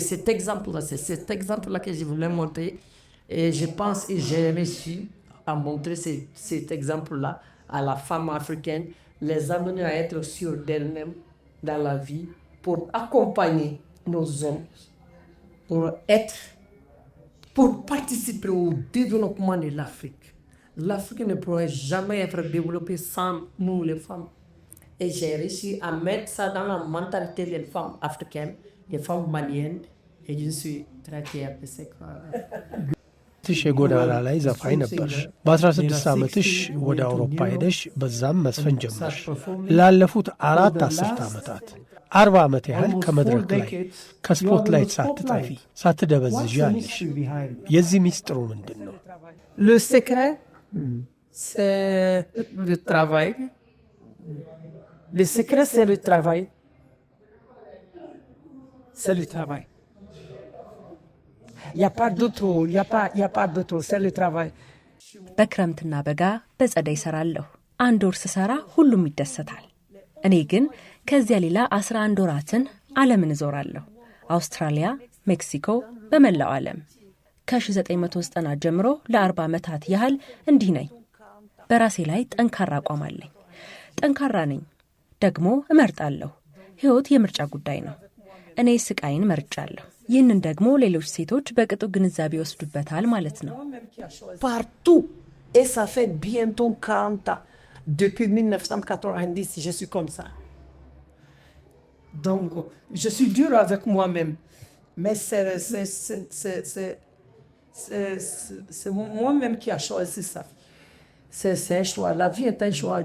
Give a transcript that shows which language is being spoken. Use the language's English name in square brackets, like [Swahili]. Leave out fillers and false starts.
[French] Cet exemple-là, c'est cet exemple-là que je voulais montrer. Et je pense que j'ai réussi à montrer cet exemple-là à la femme africaine, les amener à être sûrs d'elles-mêmes dans la vie, pour accompagner nos hommes, pour participer au développement de l'Afrique. L'Afrique ne pourrait jamais être développée sans nous, les femmes. Et j'ai réussi à mettre ça dans la mentalité des femmes africaines, des femmes maliennes, et je suis très fier de ce que... [Amharic] ትሽ የጎዳና ላይ ዘፋኝ ነበርሽ። በ16 ዓመትሽ ወደ አውሮፓ ሄደሽ በዛም መስፈን ጀመርሽ። ላለፉት 4 አስርት ዓመታት 40 ዓመት ያህል ከመድረክ ላይ ከስፖትላይት ሳትጠፊ ሳትደበዝዥ አለሽ። የዚህ ሚስጥሩ ምንድን ነው? [French] Le secret, c'est le travail. Le secret, c'est le travail. C'est le travail. Il n'y a pas d'autre, c'est le travail. [Amharic] በክረምትና በጋ በጸደይ እሰራለሁ። 1 ወር ስሰራ ሁሉም ይደሰታል። እኔ ግን ከዚያ ሌላ 11 ወራትን ዓለምን እዞራለሁ። አውስትራሊያ፣ ሜክሲኮ፣ በመላው ዓለም። ከ1990 ጀምሮ ለ40 ዓመታት ያህል እንዲህ ነኝ። በራሴ ላይ ጠንካራ አቋም አለኝ። ጠንካራ ነኝ፣ ደግሞ እመርጣለሁ። ሕይወት የምርጫ ጉዳይ ነው። እኔ ስቃይን መርጫለሁ። ይህንን ደግሞ ሌሎች ሴቶች በቅጡ ግንዛቤ ይወስዱበታል ማለት ነው። [French] Partout, et ça fait bientôt 40 ans. Depuis 1990, je suis comme ça. Donc, je suis dur avec moi-même. Mais c'est moi-même qui a choisi ça. C'est un choix. La vie est un choix.